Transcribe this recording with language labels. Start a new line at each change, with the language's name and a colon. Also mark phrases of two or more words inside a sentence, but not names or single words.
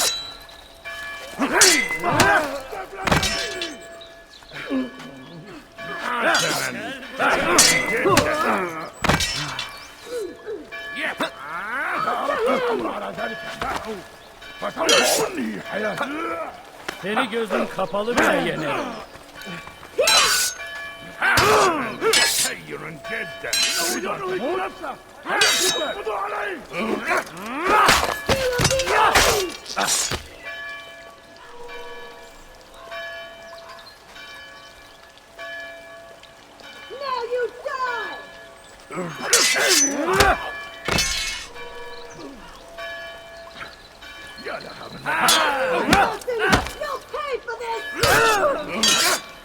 Arabic: على ذلك فسوف أنهي حياتي!
Turkish: Seni gözüm kapalı bile yenerim.
Arabic: سير جدا! إنه ينهك نفسه! اقبضوا عليه!
English: Now you die!
Arabic: يا لها من
English: You'll pay for this!